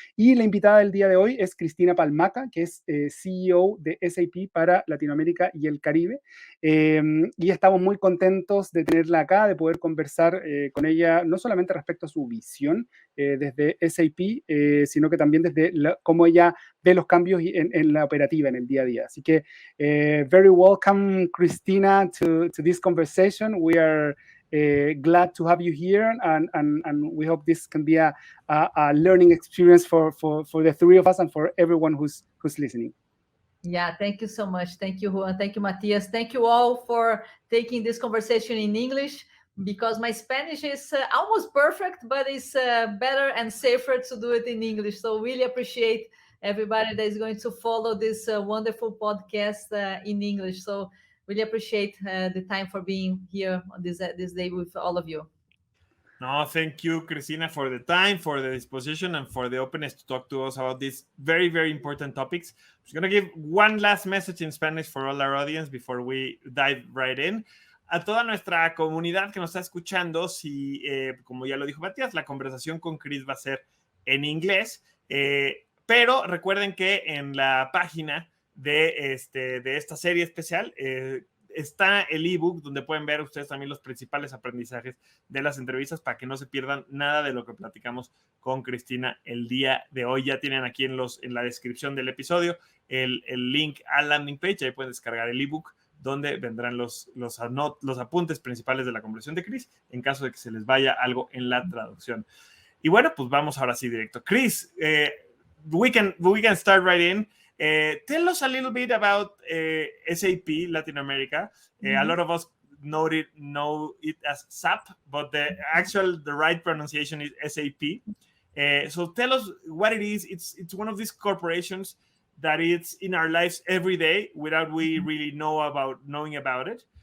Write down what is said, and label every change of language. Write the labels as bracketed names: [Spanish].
[Spanish] Y la invitada del día de hoy es Cristina Palmaka, que es CEO de SAP para Latinoamérica y el Caribe. Y estamos muy contentos de tenerla acá, de poder conversar con ella, no solamente respecto a su visión desde SAP, sino que también desde cómo ella ve los cambios en la operativa, en el día a día. Así que, [English] very welcome, Cristina, to this conversation. We are glad to have you here, and we hope this can be a learning experience for the three of us and for everyone who's listening. Yeah, thank you so much. Thank you, Juan. Thank you, Matias. Thank you all for taking this conversation in English, because my Spanish is almost perfect, but it's better and safer to do it in English. So really appreciate everybody that is going to follow this wonderful podcast in English. So really appreciate the time for being here on this day with all of you. No, thank you, Cristina, for the time, for the disposition, and for the openness to talk to us about these very, very important topics. I'm just going to give one last message in Spanish for all our audience before we dive right in. [Spanish] A toda nuestra comunidad que nos está escuchando, si, como ya lo dijo Matías, la conversación con Chris va a ser en inglés, pero recuerden que en la página de esta serie especial está el ebook donde pueden ver ustedes también los principales aprendizajes de las entrevistas para que no se pierdan nada de lo que platicamos con Cristina el día de hoy. Ya tienen aquí en la descripción del episodio el link al landing page, ahí pueden descargar el ebook donde vendrán los apuntes principales de la conversación de Chris en caso de que se les vaya algo en la traducción. Y bueno, pues vamos ahora sí directo. [English] Chris, we can start right in. Tell us a little bit about SAP Latin America. A lot of us know it as SAP, but the right pronunciation is SAP. So tell us what it is. It's one of these corporations that it's in our lives every day without we really knowing about it.